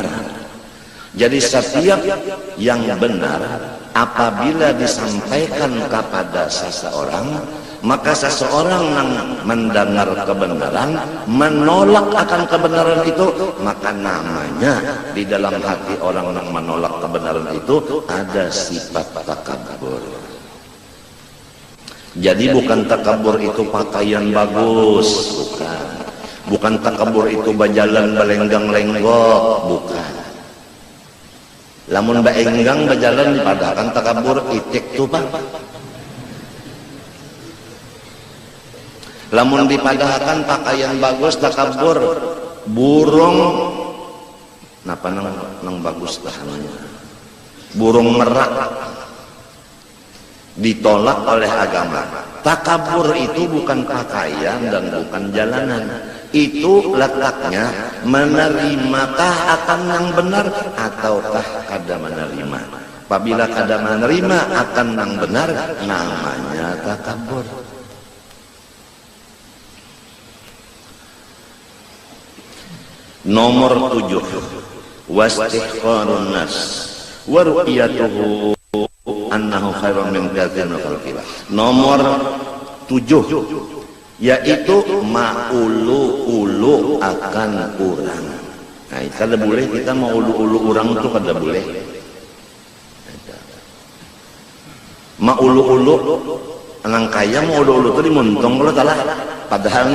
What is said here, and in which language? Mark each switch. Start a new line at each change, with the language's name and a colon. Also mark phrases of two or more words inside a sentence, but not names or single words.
Indonesian: Jadi setiap yang benar apabila disampaikan kepada seseorang, maka seseorang yang mendengar kebenaran menolak akan kebenaran itu, maka namanya di dalam hati orang yang menolak kebenaran itu ada sifat takabur. Jadi bukan takabur itu pakaian bagus, bukan. Bukan takabur itu berjalan belenggang-lenggok, bukan.
Banjar: Lamun baenggang berjalan dipadahkan takabur itik tuh Pak. Lamun dipadahkan pakaian bagus takabur, burung napa nang bagus tahannya.
Indonesian: Burung merak ditolak oleh agama. Takabur itu bukan pakaian dan bukan jalanan.
Banjar: Itu letaknya menerimakah akan yang benar ataukah kada menerima.
Indonesian: Apabila kada menerima akan yang benar, namanya takabur. Nomor 7,
Arabic: واستحقار الناس ورؤيته أنه خير من كثير من خلق الله.
Indonesian: Nomor 7, yaitu maulu-ulu akan orang.
Banjar: Nah, kada boleh kita maulu-ulu orang itu kada boleh. Maulu-ulu anang kaya maulu-ulu itu dimuntong kalau salah.